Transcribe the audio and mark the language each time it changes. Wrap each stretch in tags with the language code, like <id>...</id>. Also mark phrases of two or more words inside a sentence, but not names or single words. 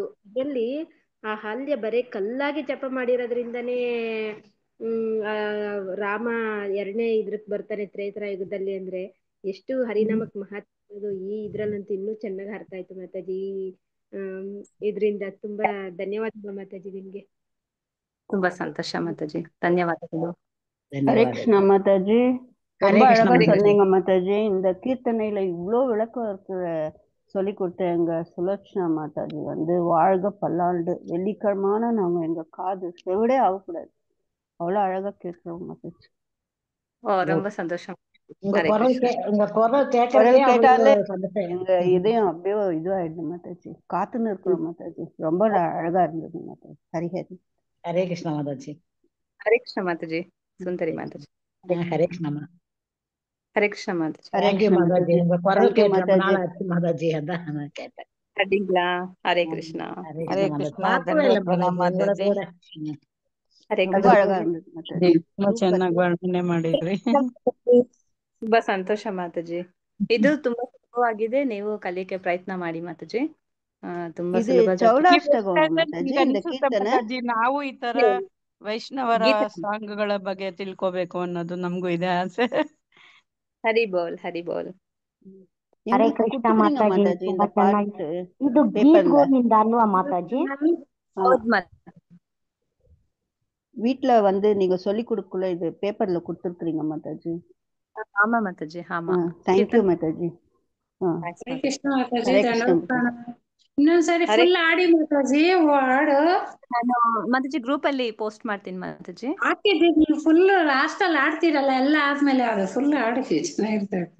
<kn>ಅದ್ರಲ್ಲಿ ಆ ಹಾಲ್ಯ ಬರೀ ಕಲ್ಲಾಗಿ ಜಪ ಮಾಡಿರೋದ್ರಿಂದನೇ ರಾಮ 2ನೇ ಇದ್ರಕ್ ಬರ್ತಾನೆ ತ್ರೇತಾಯುಗದಲ್ಲಿ. ಅಂದ್ರೆ ಎಷ್ಟು ಹರಿನಾಮಕ್ ಮಹತ್ವ ಈ ಇದ್ರಲ್ಲಂತೂ ಇನ್ನೂ ಚೆನ್ನಾಗಿ ಅರ್ಥ ಆಯ್ತು ಮಾತಾಜಿ. ಇದ್ರಿಂದ ತುಂಬಾ ಧನ್ಯವಾದಗಳು ಮಾತಾಜಿ ನಿಮ್ಗೆ. ತುಂಬಾ ಸಂತೋಷ ಮಾತಾಜಿ, ಧನ್ಯವಾದಗಳು.</kn> <ta>ஹரே கிருஷ்ணா மாதாஜி. ரொம்ப அழகா சொன்னீங்க மாதாஜி. இந்த கீர்த்தனையில இவ்வளோ விளக்கம் சொல்லி கொடுத்த எங்க சுலட்சணா மாதாஜி வாழ்க பல்லாண்டு. வெள்ளிக்கிழமான நாங்க எங்க காது செவிடே ஆகக்கூடாது, அவ்வளோ அழகா கேட்கிறோம் மாதாஜி. ரொம்ப சந்தோஷம். உங்க குரல் கேட்டாலே எங்க இதயம் அப்படியே இதுவாயிடுது மாதாஜி. காத்துன்னு இருக்கிறோம் மாதாஜி. ரொம்ப அழகா இருந்தது மாதாஜி. ஹரிஹரி. ஹரே கிருஷ்ணா மாதாஜி.</ta> <kn>ಹರೇ ಕೃಷ್ಣ ಮಾತಾಜಿ. ಸುಂದರಿ ಮಾತಾಜಿ.</kn> <ta>ஹரே கிருஷ்ணா.</ta> <kn>ಹರೇ ಕೃಷ್ಣ ಮಾತಾಜಿ.</kn> <ta>ஹரே கிருஷ்ணா மாதாஜி. உங்க குரல் கேட்டு ரொம்ப நாள் ஆச்சு மாதாஜி, அதான் நான் கேட்டேன்.</ta> <kn>ಅಡ್ಡಿಲ್ಲ. ಹರೇ ಕೃಷ್ಣ. ಹರೇ ಕೃಷ್ಣ. ಮಾತಾಜಿ ತುಂಬಾ</kn> <ta>ಅழகಾ இருந்தது</ta> <kn>ಮಾತಾಜಿ. ತುಂಬಾ ಚೆನ್ನಾಗಿ ವರ್ಣನೆ ಮಾಡಿದ್ರಿ. ತುಂಬಾ ಸಂತೋಷ ಮಾತಾಜಿ. ಇದು ತುಂಬಾ ಸುಲಭವಾಗಿದೆ, ನೀವು ಕಲಿಯಕ್ಕೆ ಪ್ರಯತ್ನ ಮಾಡಿ ಮಾತಾಜಿ. ತುಂಬಾ ಇದು ಸುಲಭ. ಚೌಡಾಷ್ಟಕಂ ಮಾತಾಜಿ இந்த ಕೀರ್ತನೆ. ನಾವು ಈ ತರ ವೈಷ್ಣವರ ಗೀತೆ. ಸಾಂಗ್ಗಳ ಬಗ್ಗೆ ತಿಳ್ಕೋಬೇಕು ಅನ್ನೋದು ನಮಗೂ ಇದೆ ಆಸೆ. ಹರಿ ಬೋಲ್, ಹರಿ ಬೋಲ್. ಹರೇ ಕೃಷ್ಣ ಮಾತಾಜಿ. ತುಂಬಾ ಚೆನ್ನಾಗಿ. ಇದು ಗೀತ್ ಗೋವಿಂದ ಅಲ್ವಾ ಮಾತಾಜಿ? ಹೌದ್ ಮಾತಾಜಿ.</kn> <ta>வீட்ல நீங்க சொல்லி கொடுக்கல, இது பேப்பர்ல கொடுத்துருக்கீங்க மாதாஜி. ஆமா மாತಾಜಿ. ஆமா.</ta> <en>thank you</en> <kn>ಮಾತಾಜಿ. ಹರೇ ಕೃಷ್ಣ ಮಾತಾಜಿ. ಹರೇ ಕೃಷ್ಣ. ಇನ್ನೊಂದ್ಸರಿ ಫುಲ್ ಆಡಿ ಮಾತಾಜಿ ಹಾಡು. ನಾನು ಮಾತಾಜಿ ಗ್ರೂಪ್ ಅಲ್ಲಿ ಪೋಸ್ಟ್ ಮಾಡ್ತೀನಿ ಮಾತಾಜಿ. ಹಾಕಿದ್ದೀವಿ, ನೀವು</kn> <en>full last</en> <kn>ಅಲ್ಲಿ ಆಡ್ತೀರಲ್ಲ, ಎಲ್ಲ ಆದ್ಮೇಲೆ ಅದು ಫುಲ್ ಆಡಿ ಚೆನ್ನಾಗಿರ್ತೈತೆ.</kn>